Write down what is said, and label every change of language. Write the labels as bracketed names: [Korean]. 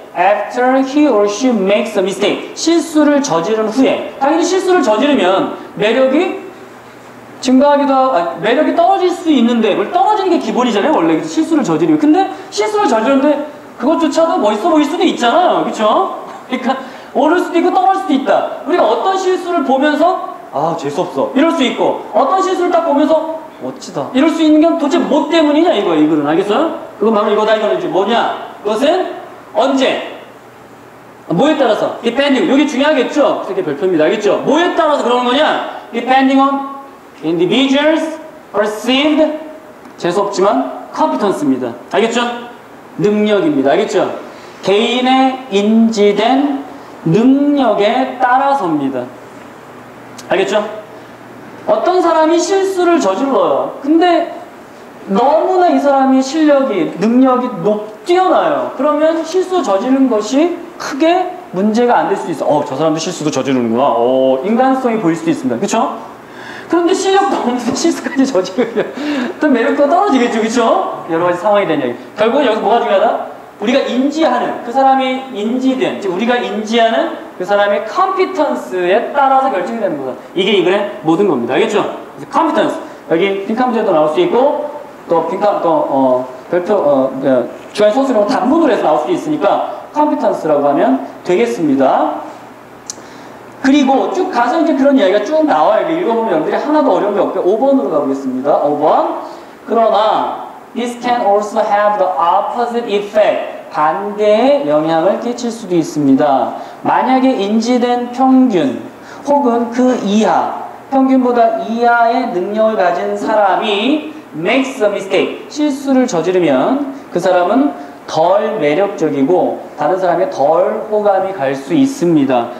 [English] After he or she makes a mistake. [Korean] 실수를 저지른 후에. 당연히 실수를 저지르면 매력이 증가하기도 하고, 매력이 떨어질 수 있는데, 떨어지는 게 기본이잖아요, 원래. 실수를 저지르면. 근데 실수를 저지르는데 그것조차도 멋있어 보일 수도 있잖아요. 그쵸? 그러니까 오를 수도 있고 떨어질 수도 있다. 우리가 어떤 실수를 보면서 아, 재수없어. 이럴 수 있고, 어떤 실수를 딱 보면서 멋지다. 이럴 수 있는 건 도대체 뭐 때문이냐, 이거예요, 이거는. 알겠어요? 그건 바로 이거다, 이거는 이제 뭐냐? 그것은 언제? 뭐에 따라서? Depending. 여기 중요하겠죠? 그게 별표입니다. 알겠죠? 뭐에 따라서 그러는 거냐? [English] Depending on individuals perceived, [Korean] 재수없지만, [English] competence입니다. [Korean] 알겠죠? 능력입니다. 알겠죠? 개인의 인지된 능력에 따라서입니다. 알겠죠? 어떤 사람이 실수를 저질러요. 근데 너무나 이 사람이 실력이, 능력이 뛰어나요. 그러면 실수 저지른 것이 크게 문제가 안 될 수 있어. 저 사람도 실수도 저지르는구나. 인간성이 보일 수도 있습니다. 그쵸? 그런데 실력도 없는데 실수까지 저지르면 또 매력도 떨어지겠죠. 그쵸? 여러 가지 상황이 된 얘기. 결국은 여기서 뭐가 중요하다? 우리가 인지하는, 그 사람이 인지된, 즉 우리가 인지하는 그 사람의 컴피턴스에 따라서 결정이 되는 거다. 이게 이글의 모든 겁니다. 알겠죠? 그래서 컴피턴스. 여기 빈칸 문제도 나올 수 있고, 또 빈칸, 별표, 주한 소수로 단문으로 해서 나올 수도 있으니까 컴피턴스라고 하면 되겠습니다. 그리고 쭉 가서 이제 그런 이야기가 쭉 나와요. 읽어보면 여러분들이 하나도 어려운 게 없게 5번으로 가보겠습니다. 5번. [English] 그러나 this can also have the opposite effect. [Korean] 반대의 영향을 끼칠 수도 있습니다. 만약에 인지된 평균 혹은 그 이하, 평균보다 이하의 능력을 가진 사람이 [English] makes a mistake, [Korean] 실수를 저지르면 그 사람은 덜 매력적이고 다른 사람에 덜 호감이 갈 수 있습니다.